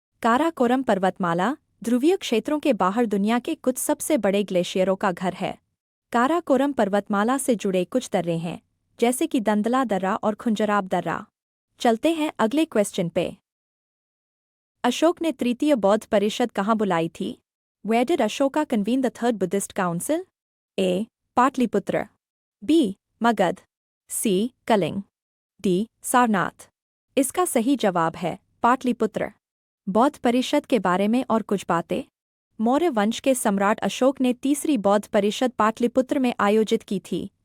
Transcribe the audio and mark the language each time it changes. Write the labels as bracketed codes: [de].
[hi] काराकोरम पर्वतमाला ध्रुवीय क्षेत्रों के बाहर दुनिया के कुछ सबसे बड़े ग्लेशियरों का घर है। काराकोरम पर्वतमाला से जुड़े कुछ दर्रे हैं, जैसे कि दंदला दर्रा और खुंजराब दर्रा। चलते हैं अगले क्वेश्चन पे। अशोक ने तृतीय बौद्ध परिषद कहाँ बुलाई थी? [en] Where did Ashoka convene the third Buddhist council? A. [hi] Pataliputra, B Magadh, C Kalinga, D Sarnath. इसका सही जवाब है पाटलिपुत्र। बौद्ध परिषद के बारे में और कुछ बातें। मौर्य वंश के सम्राट अशोक ने तीसरी बौद्ध परिषद पाटलिपुत्र में आयोजित की थी।